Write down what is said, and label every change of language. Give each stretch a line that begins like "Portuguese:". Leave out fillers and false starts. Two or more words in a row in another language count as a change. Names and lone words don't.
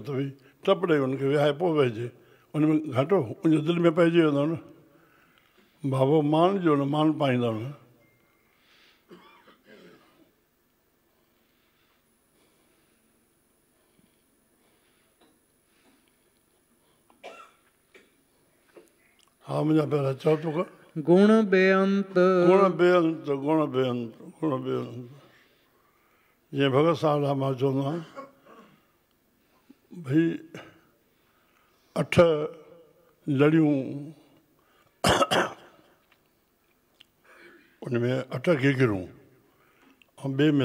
Sindhi: त भई टप ॾेई हुनखे विहाए पोइ वेहिजे उन में घटो उनजे दिलि में पइजी वेंदो न बाबो मान जो न मान पाईंदव न हा मुंहिंजा पहिरियां चओ तूं कर गुण बेअंत गुण बेअंत गुण बेअंत गुण बेअंत जीअं भगत साहिब लाइ मां चवंदो आहियां भई 8 लड़ियूं उन में 8 गिगिरूं ऐं ॿिए में